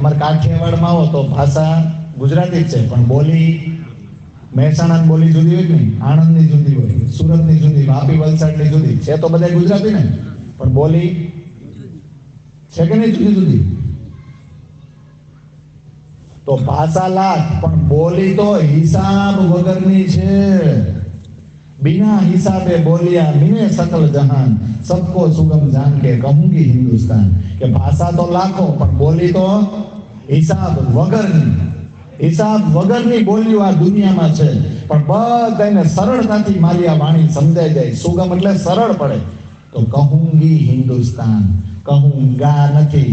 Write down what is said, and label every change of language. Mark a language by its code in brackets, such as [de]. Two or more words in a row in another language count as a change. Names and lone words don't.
[gu] અમારે કાઠિયાવાડમાં આવો તો ભાષા ગુજરાતી જ છે, પણ બોલી મહેસાણાની બોલી જુદી હોય કે નહીં? આણંદની જુદી હોય, સુરતની જુદી, વાપી વલસાડની જુદી છે. તો બધા ગુજરાતી ને, પણ બોલી છે કે નહીં જુદી જુદી? તો ભાષા લાખ પણ બોલી તો હિસાબ વગરની છે. [hi] बिना हिसाबे बोलिया मिने सकल जहान, सबको सुगम जान के कहूंगी हिंदुस्तान. [gu] કે ભાષા તો લાખો પણ બોલી તો હિસાબ વગરની બોલીઓ આ દુનિયામાં છે. પણ બધાને સરળતાથી મારી આ વાણી સમજાઈ જાય. સુગમ એટલે સરળ પડે. તો [hi] कहूंगी हिंदुस्तान, कहूंगा [gu] નથી.